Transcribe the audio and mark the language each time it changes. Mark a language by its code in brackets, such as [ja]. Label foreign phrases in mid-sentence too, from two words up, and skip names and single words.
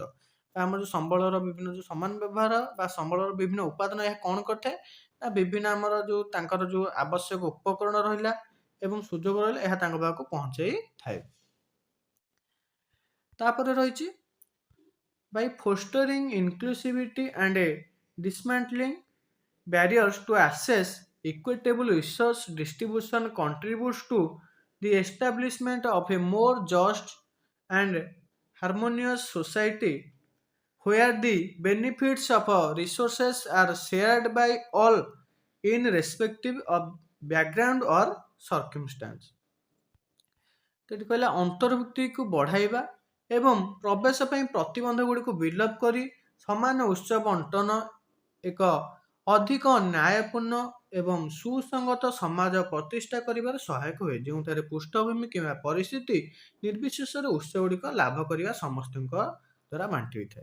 [or] ଆମର ଯେଉଁ ସମ୍ବଳର ବିଭିନ୍ନ ଯେଉଁ ସମାନ ବ୍ୟବହାର ବା ସମ୍ବଳର ବିଭିନ୍ନ ଉପାଦାନ ଏହା କ'ଣ କରିଥାଏ ନା ବିଭିନ୍ନ ଆମର ଯେଉଁ ତାଙ୍କର ଯେଉଁ ଆବଶ୍ୟକ ଉପକରଣ ରହିଲା ଏବଂ ସୁଯୋଗ ରହିଲା ଏହା ତାଙ୍କ ପାଖକୁ ପହଞ୍ଚାଇଥାଏ। ତାପରେ ରହିଛି [en] by fostering inclusivity and dismantling barriers to access, equitable resource distribution contributes to the establishment of a more just and harmonious society where the benefits of resources are shared by all irrespective of background or circumstance। [or] ଏଠି କହିଲା ଅନ୍ତର୍ଭୁକ୍ତିକୁ ବଢ଼ାଇବା ଏବଂ ପ୍ରବେଶ ପାଇଁ ପ୍ରତିବନ୍ଧ ଗୁଡ଼ିକୁ ବିଲୋପ କରି ସମାନ ଉତ୍ସ ବଣ୍ଟନ ଏକ ଅଧିକ ନ୍ୟାୟପୂର୍ଣ୍ଣ ଏବଂ ସୁସଙ୍ଗତ ସମାଜ ପ୍ରତିଷ୍ଠା କରିବାରେ ସହାୟକ ହୁଏ, ଯେଉଁଠାରେ ପୃଷ୍ଠଭୂମି କିମ୍ବା ପରିସ୍ଥିତି ନିର୍ବିଶେଷରେ ଉତ୍ସ ଗୁଡ଼ିକ ଲାଭ କରିବା ସମସ୍ତଙ୍କ ଦ୍ୱାରା ବାଣ୍ଟି ହୋଇଥାଏ।